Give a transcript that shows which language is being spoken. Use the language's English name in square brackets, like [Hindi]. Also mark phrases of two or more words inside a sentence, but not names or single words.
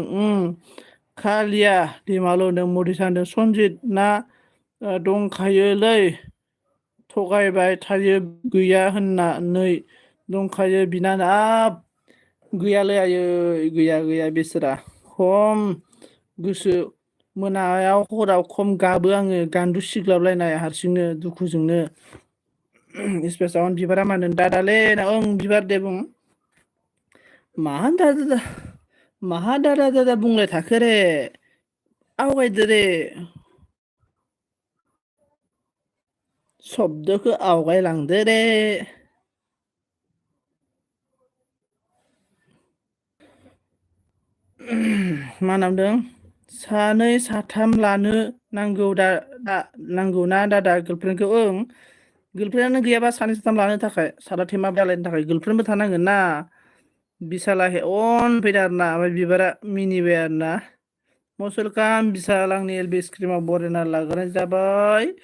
[Bodo] खालिया दैमालु होनदों मदिसा होनदों सनजित ना दंखायोलै थगायबाय थायो गैया होननानै दंखायो बिनानाव हाब गैयालै आयै गैया बेसोरा खम गोसो मोनायाव हराव खम गाबो आङो गान्दु सिग्लाबलायनाय हारसिंनो दुखुजोंनो स्पेसाव बिबारा मा होनदों दादालै ओं बिबार दे बुं माहा दादा बुंलाय थाखो रे आवगायदो रे सब्दखौ आवगायलांदो रे मा नामदों सानै साथाम लानो नांगौ नांगौना दादा गार्लफ्रेन्डखौ ओं गार्लफ्रेन्डआनो गैयाबा सानै साथाम लानो थाखाय सादा थेमा दालायनो थाखाय गार्लफ्रेन्डबो थानांगोन ना बिसालाहे अन फैदों आरोना ओमफ्राय बिबारा मिनिबाय आरोना [English] must welcome [Bodo] बिसाल आंनि एलबि स्क्रिमाव बरायना लाग्रोनाय जाबाय